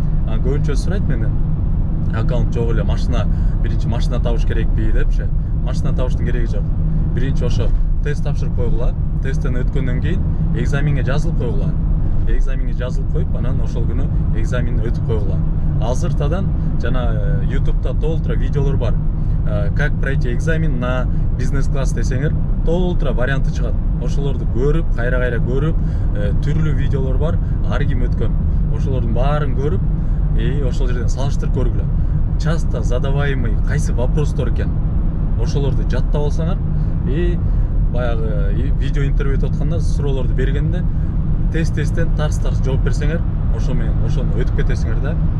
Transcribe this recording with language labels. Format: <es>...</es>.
<ky>Көбүнчө сурайт менен, аккаунт жок эле, машина, биринчи машина табыш керекпи депчи. Машина табыштын кереги жок. Биринчи ошо тест тапшырып койгула. Тесттен өткөндөн кийин экзаменге жазылып койгула. Экзаменге жазылып коюп, анан ошол күнү экзаменди өтүп койгула. Азыртадан жана YouTube'да толтура видеолор бар.</ky> <ru>Как пройти экзамен на бизнес-класс</ru> <ky>десеңер, толтура варианты чыгат. Ошолорду көрүп, кайра көрүп, түрлүү видеолор бар, ар ким өткөн. Ошолордун баарын көрүп, ошол жерден салыштырып көргүлө.</ky> <ru>Часто задаваемый</ru> <ky>кайсы вопростор экен. Ошолорду жаттап алсаңар, баягы видео интервью өтүп атканда суроолорду бергенде тесттен тарс-тарс жооп берсеңер, ошо менен ошону өтүп кетесиңер да.</ky>